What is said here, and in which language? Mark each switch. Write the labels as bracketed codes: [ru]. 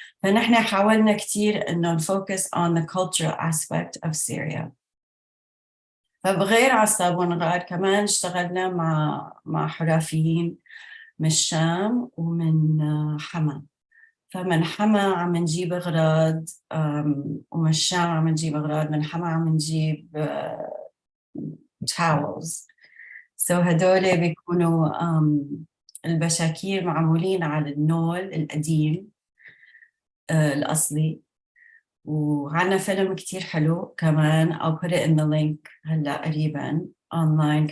[ar] فنحن حاولنا كتير إنه نفوكس [en] on the cultural aspect of Syria. [ar] فبغير على الصابون الغار كمان اشتغلنا مع حرفيين من الشام ومن حما. فمن حما عم نجيب أغراض، ومن الشام عم نجيب أغراض، من حما عم نجيب towels. So هدول بيكونوا البشاكير معمولين على النول القديم الأصلي. وعنا فيلم كتير حلو كمان، [en] I'll put it in the link [ar] هلا قريبا online.